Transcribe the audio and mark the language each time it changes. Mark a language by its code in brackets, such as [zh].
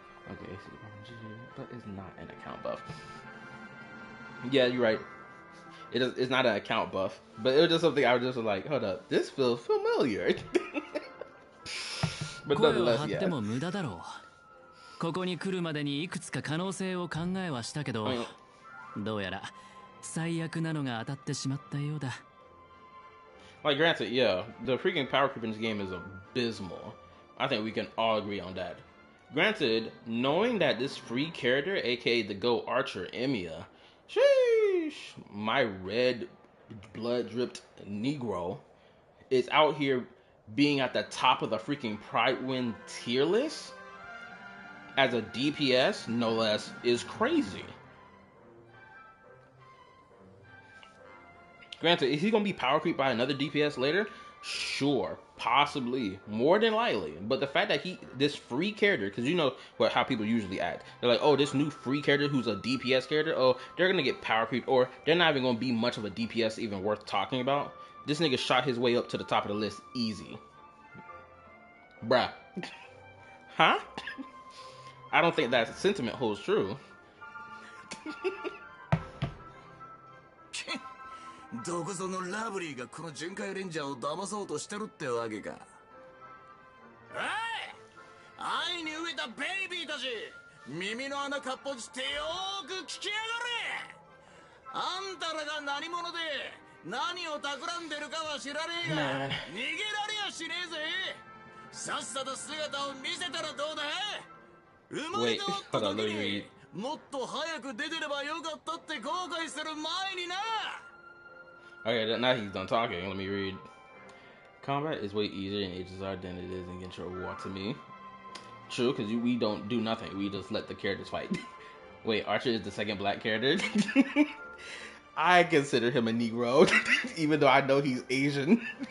[en] Okay, but it's not an account buff. Yeah, you're right. It's not an account buff, but it was just something I was just like, hold up, this feels familiar. But nonetheless, yeah. [ja] ここに来るまでにいくつか可能性を考えはしたけど、どうやら最悪なのが当たってしまったようだ。 [en] Like, granted, yeah, the freaking power creep in this game is abysmal. I think we can all agree on that. Granted, knowing that this free character, aka the Go Archer Emiya, sheesh, my red blood dripped Negro, is out here being at the top of the freaking Pride Win tier list, as a DPS, no less, is crazy. Granted, is he gonna be power creep by another DPS later? Sure, possibly, more than likely. But the fact that this free character, because you know how people usually act, they're like, oh, this new free character who's a DPS character, oh, they're gonna get power creep, or they're not even gonna be much of a DPS even worth talking about. This nigga shot his way up to the top of the list easy, bruh. Huh? I don't think that sentiment holds true. [ja] どこそのラブリーがこの巡回レンジャーを騙そうとしてるってわけか。おい、愛に飢えたベイビーたち、耳の穴かっぽじってよーく聞きやがれ。あんたらが何者で何を企んでるかは知らねえが、逃げられやしねえぜ。さっさと姿を見せたらどうだ。生まれ変わった時にもっと早く出てればよかったって後悔する前にな。 [en] Okay, now he's done talking. Let me read. Combat is way easier in HSR than it is in Genshin or War to me. True, because we don't do nothing. We just let the characters fight. Wait, Archer is the second black character? I consider him a Negro, even though I know he's Asian.